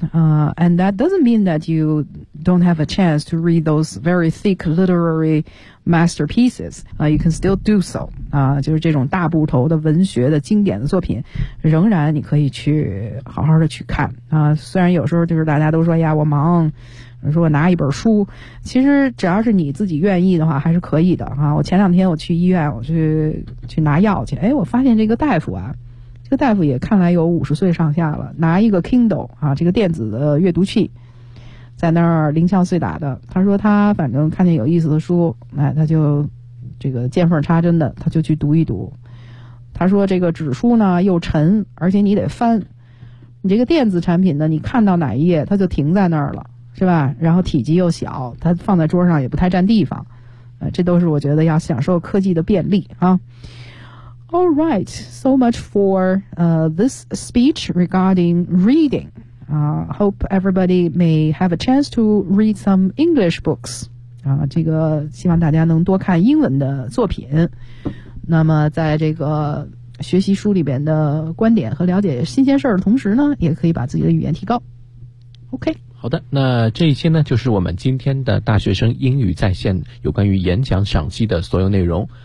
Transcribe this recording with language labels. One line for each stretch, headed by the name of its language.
English: And that doesn't mean that you don't have a chance to read those very thick literary masterpieces. You can still do so.
Chinese: 就是这种大部头的文学的经典的作品仍然你可以去好好的去看。虽然有时候就是大家都说呀我忙。说我拿一本书，其实只要是你自己愿意的话还是可以的我前两天我去医院我去拿药去我发现这个大夫这个大夫也看来有50岁上下了，拿一个 Kindle 这个电子的阅读器在那儿零敲碎打的，他说他反正看见有意思的书他就这个见缝插针的他就去读一读。他说这个纸书呢又沉，而且你得翻，你这个电子产品呢，你看到哪一页它就停在那儿了，是吧？然后体积又小，它放在桌上也不太占地方，这都是我觉得要享受科技的便利啊。
English: All right, so much for this speech regarding reading. Hope everybody may have a chance to read some English books.
Chinese: 这个希望大家能多看英文的作品。那么在这个学习书里边的观点和了解新鲜事儿的同时呢，也可以把自己的语言提高。 OK。好的，那这一期呢，就是我们今天的大学生英语在线有关于演讲赏析的所有内容。